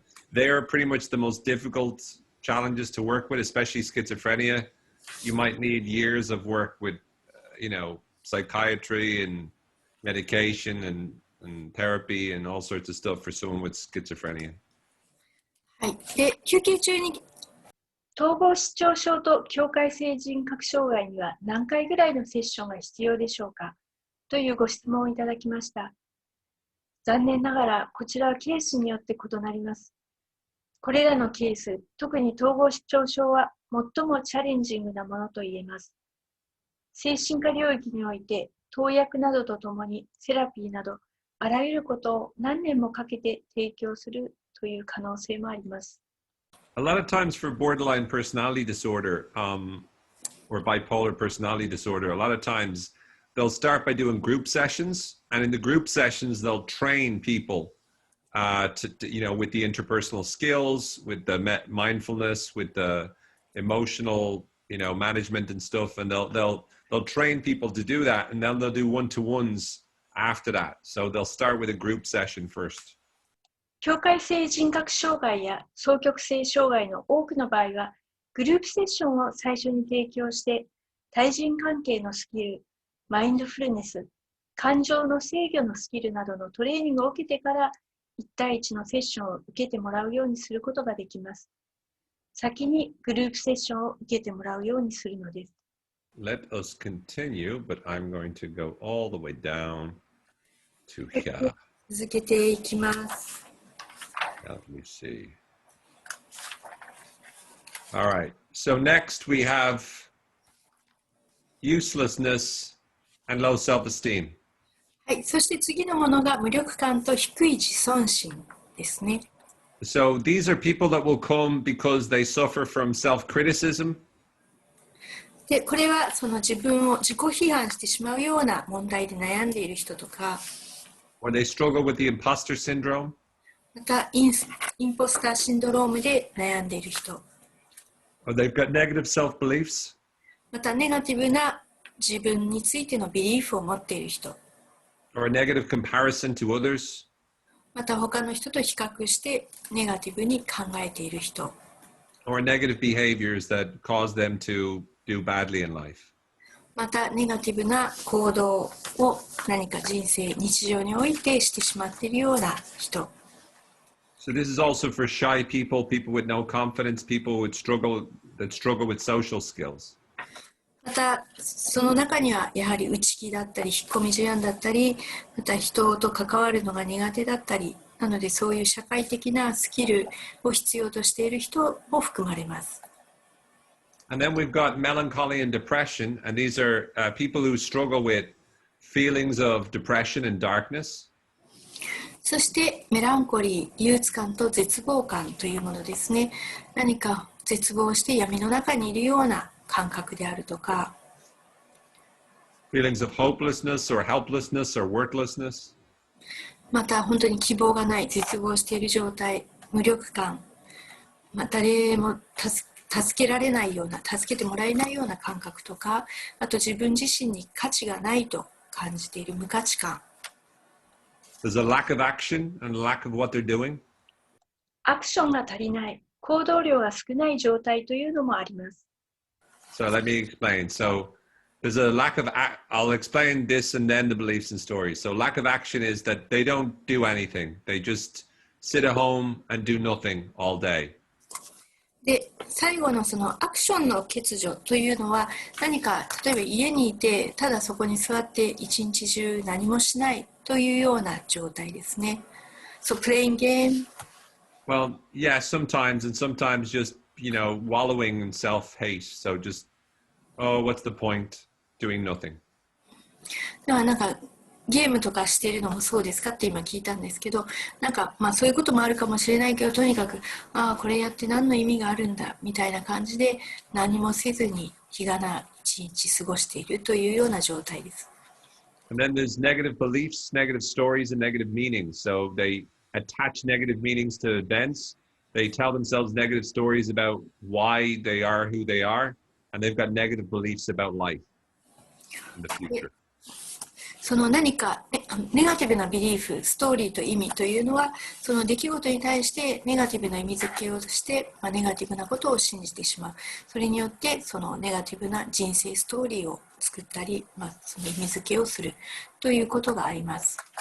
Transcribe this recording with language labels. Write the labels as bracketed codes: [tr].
[en] They're pretty much the most difficult challenges to work with, especially schizophrenia. You might need years of work with, psychiatry and medication and therapy and all sorts of stuff for someone with schizophrenia. [ja] はい。で、休憩中に統合失調症と境界性人格障害には何回ぐらいのセッションが必要でしょうかというご質問をいただきました。残念ながらこちらはケースによって異なります。これらのケース、特に統合失調症は最もチャレンジングなものと言えます。精神科領域において投薬などとともにセラピーなどあらゆることを何年もかけて提供するという可能性もあります。 [en] A lot of times for borderline personality disorder or bipolar personality disorder, a lot of times they'll start by doing group sessions, and in the group sessions they'll train people with the interpersonal skills, with the mindfulness, with the emotional management and stuff, and they'll train people to do that, and then they'll do one-to-ones after that. So they'll start with a group session first. [ja] 境界性人格障害や双極性障害の多くの場合は、グループセッションを最初に提供して、対人関係のスキル、マインドフルネス、感情の制御のスキルなどのトレーニングを受けてから、1対1のセッションを受けてもらうようにすることができます。先にグループセッションを受けてもらうようにするのです。 [en] Let us continue, but I'm going to go all the way down to here. [ja] 続けていきます。 [en] Let me see. All right. So next we have uselessness and low self-esteem. [ja] はい。そして次のものが無力感と低い自尊心ですね。 [en] So these are people that will come because they suffer from self-criticism. [ja] で、これはその自分を自己批判してしまうような問題で悩んでいる人とか、 [en] or they struggle with the imposter syndrome. [ja] またインポスターシンドロームで悩んでいる人、 [en] or they've got negative self-beliefs. [ja] またネガティブな自分についてのビリーフを持っている人、 [en] or a negative comparison to others. [ja] また他の人と比較してネガティブに考えている人、 [en] or negative behaviors that cause them to do badly in life. [ja] またネガティブな行動を何か人生、日常においてしてしまっているような人。 [en] So this is also for shy people, people with no confidence, people that struggle with social skills. [ja] またその中にはやはり内気だったり引っ込み思案だったり、また人と関わるのが苦手だったり、なのでそういう社会的なスキルを必要としている人も含まれます。 [en] And then we've got melancholy and depression, and these are people who struggle with feelings of depression and darkness. [ja] そしてメランコリー、憂鬱感と絶望感というものですね。何か絶望して闇の中にいるような感覚であるとか、 [en] feelings of hopelessness or helplessness or worthlessness. [ja] また本当に希望がない、絶望している状態、無力感、誰も助けられないような、助けてもらえないような感覚とか、あと自分自身に価値がないと感じている無価値観。 [en] There's a lack of action and a lack of what they're doing. [ja] アクションが足りない、行動量が少ない状態というのもあります。 [en] So let me explain. So there's a lack of, I'll explain this and then the beliefs and stories. So lack of action is that they don't do anything. They just sit at home and do nothing all day. [ja] で、最後のそのアクションの欠如というのは、何か例えば家にいてただそこに座って一日中何もしないというような状態ですね。 [en] So playing game? Well, yeah, sometimes, and sometimes just, wallowing in self-hate. So just, oh, what's the point? Doing nothing. [ja] ではなんかゲームとかしているのもそうですかって今聞いたんですけど、なんかそういうこともあるかもしれないけど、とにかくこれやって何の意味があるんだみたいな感じで何もせずに日がな一日過ごしているというような状態です。 [en] And then there's negative beliefs, negative stories, and negative meanings. So they attach negative meanings to events. They tell themselves negative stories about why they are who they are, and they've got negative beliefs about life in the future. [ja] その何かネガティブなビリーフ、ストーリーと意味というのは、その出来事に対してネガティブな意味付けをして、ネガティブなことを信じてしまう。それによってそのネガティブな人生ストーリーを作ったり、その意味付けをするということがあります。